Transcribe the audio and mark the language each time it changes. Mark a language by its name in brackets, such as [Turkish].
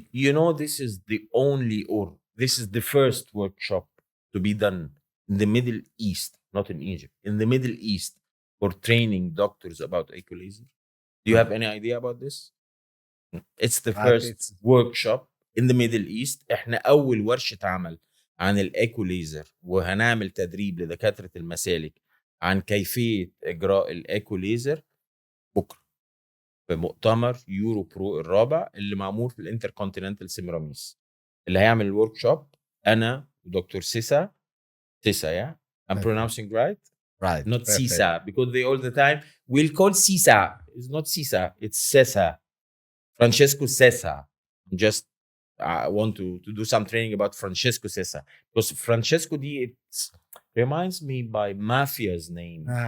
[English] You know, this is the only, or this is the first workshop to be done in the Middle East, not in Egypt, in the Middle East, for training doctors about equalizer. Do you have any idea about this? It's the first workshop in the Middle East. [Arabic] احنا اول ورشة عمل عن الايكوليزر، وهنعمل تدريب لدكاترة المسالك عن كيفية اجراء الايكوليزر بكرة في مؤتمر يوروبرو الرابع اللي معمول في الانتركونتيننتال سيمراميس، اللي هيعمل الورك شوب انا ودكتور سيسا. [English] Sesa, yeah, I'm pronouncing right, not Sisa, because they all the time will call Sisa. It's not Sisa, it's Sesa. Francesco Sesa. I want to do some training about Francesco Sesa, because Francesco it reminds me by mafia's name.